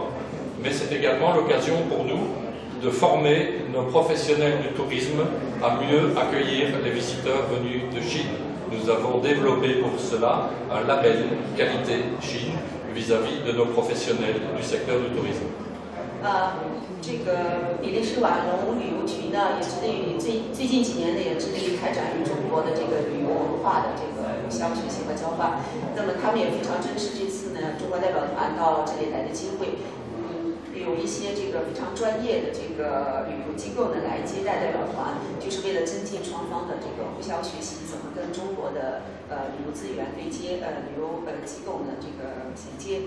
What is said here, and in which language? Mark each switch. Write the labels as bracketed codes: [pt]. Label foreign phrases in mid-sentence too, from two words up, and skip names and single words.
[fr] Mais c'est également l'occasion pour nous de former nos professionnels du tourisme à mieux accueillir les visiteurs venus de Chine. Nous avons développé pour cela un label qualité Chine vis-à-vis de nos professionnels du secteur du tourisme. [zh] 这个比利时瓦隆旅游局呢，也致力于最近几年呢，也致力于开展与中国的这个旅游文化的这个互相学习和交换。那么他们也非常珍视这次呢中国代表团到这里来的机会。有一些这个非常专业的这个旅游机构呢来接待代表团，就是为了增进双方的这个互相学习，怎么跟中国的旅游资源对接，旅游机构呢这个衔接。